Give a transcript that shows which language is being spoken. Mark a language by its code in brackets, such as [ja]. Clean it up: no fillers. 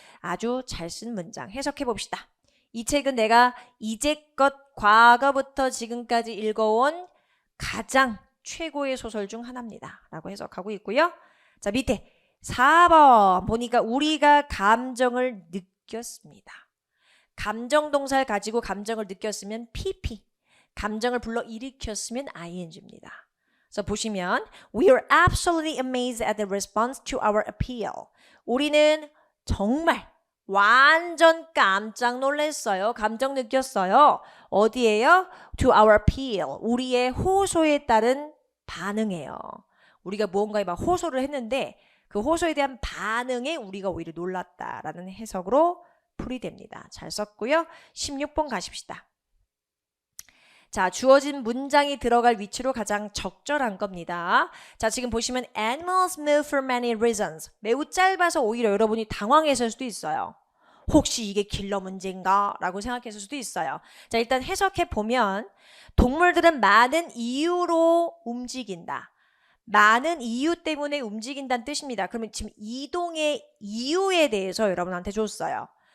[ko] 아주 잘 쓴 문장 해석해 봅시다. 이 책은 내가 이제껏 과거부터 지금까지 읽어온 가장 최고의 소설 중 하나입니다. 라고 해석하고 있고요. 자, 밑에 4번 보니까 우리가 감정을 느꼈습니다. 감정 동사를 가지고 감정을 느꼈으면 PP, 감정을 불러일으켰으면 ING입니다. 그래서 보시면 [en] We are absolutely amazed at the response to our appeal. [ko] 우리는 정말 완전 깜짝 놀랐어요. 감정 느꼈어요. 어디에요? [en] To our appeal. [ko] 우리의 호소에 따른 반응이에요. 우리가 무언가에 막 호소를 했는데 그 호소에 대한 반응에 우리가 오히려 놀랐다라는 해석으로 풀이됩니다. 잘 썼고요. 16번 가십시다. 자, 주어진 문장이 들어갈 위치로 가장 적절한 겁니다. 자, 지금 보시면 [en] animals move for many reasons. [ko] 매우 짧아서 오히려 여러분이 당황했을 수도 있어요. 혹시 이게 킬러 문제인가? 라고 생각했을 수도 있어요. 자, 일단 해석해 보면 동물들은 많은 이유로 움직인다. 많은 이유 때문에 움직인다는 뜻입니다. 그러면 지금 이동의 이유에 대해서 여러분한테 줬어요.